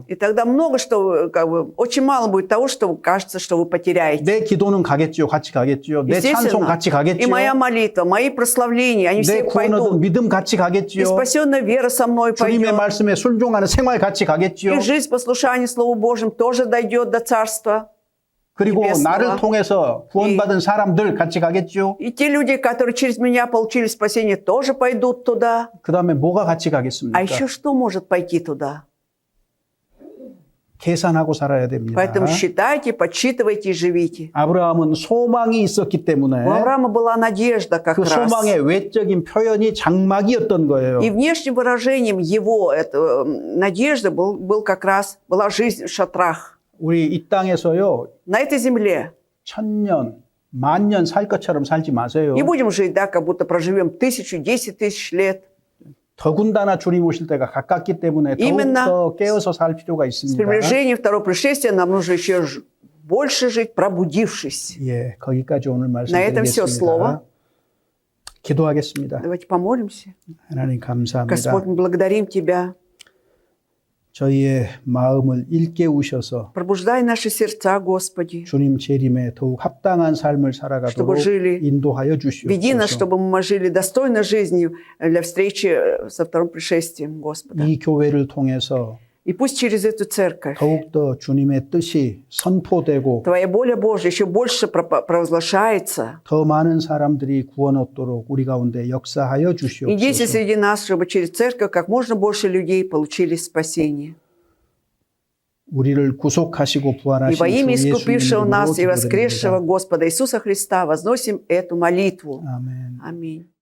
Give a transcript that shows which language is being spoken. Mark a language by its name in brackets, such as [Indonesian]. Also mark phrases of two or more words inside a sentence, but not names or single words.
[Russian] И тогда много что, как бы, очень мало будет того, что кажется, что вы потеряете. [Korean] 내 기도는 가겠지요. 같이 가겠지요. 내 찬송 같이 [Russian] И [Korean] 가겠지요. [Russian] моя молитва, мои прославления, они [Korean] 내 [Russian] все [Korean] 구원 얻은 [Russian] пойдут. [Korean] 믿음 같이 [Russian] И [Korean] 가겠지요. [Russian] спасенная вера со мной [Korean] 주님의 [Russian] пойдет. [Korean] 말씀에 순종하는 생활 같이 가겠지요. [Russian] И жизнь послушания Слову Божьему тоже дойдет до Царства. [Korean] 그리고 [Russian] небесного. [Korean] 나를 통해서 구원받은 사람들 같이 가겠지요. [Russian] И те люди, которые через меня получили спасение, тоже пойдут туда. [Korean] 그 다음에 뭐가 같이 가겠습니까? [Russian] А еще что может пойти туда? [Korean] 계산하고 살아야 됩니다. [Russian] Поэтому считайте, подсчитывайте и живите. [Korean] 아브라함은 소망이 있었기 때문에 [Russian] У Авраама была надежда как [Korean] 그 [Russian] раз. [Korean] 소망의 외적인 표현이 장막이었던 거예요. [Russian] И внешним выражением его надежды была жизнь в шатрах. [Korean] 우리 이 땅에서요, [Russian] На этой земле. [Korean] 1000년, 10,000년 살 것처럼 살지 마세요. [Russian] Не будем жить, да, как будто проживем 1000, 10 тысяч лет. [Korean] 더군다나 주님 오실 때가 가깝기 때문에 더욱더 깨어서 살 필요가 [Russian] С [Korean] 있습니다. [Russian] приближением второго пришествия нам нужно еще больше жить, пробудившись. [Korean] 예, 거기까지 오늘 [Russian] На этом все [Korean] 말씀드리겠습니다. [Russian] слово. [Korean] 기도하겠습니다. [Russian] Давайте помолимся. [Korean] 하나님 감사합니다. [Russian] Господь, мы благодарим Тебя. [Korean] 저희의 마음을 일깨우셔서 [Russian] Пробуждай наши сердца, Господи. [Korean] 주님 재림에 더욱 합당한 삶을 살아가도록 [Russian] Чтобы жили. [Korean] 인도하여 [Russian] Веди нас, [Korean] 주시옵소서. [Russian] чтобы мы жили достойной жизнью для встречи со вторым пришествием Господа. [Korean] 이 교회를 통해서 [Russian] И пусть через эту церковь [Korean] 더욱더 주님의 뜻이 선포되고 [Russian] Твоя воля Божья еще больше провозглашается. [Korean] 더 많은 사람들이 구원 얻도록 우리 가운데 역사하여 [Russian] И дети [Korean] 주시옵소서. [Russian] среди нас, чтобы через церковь как можно больше людей получили спасение. [Korean] 우리를 구속하시고 [Russian] И [Korean] 부활하신 [Russian] во имя [Korean] 주 예수님 [Russian] искупившего [Korean] 이름으로 [Russian] нас и воскресшего [Korean] 기도드립니다. [Russian] Господа Иисуса Христа возносим эту молитву. [Korean] 아멘. [Russian] Аминь.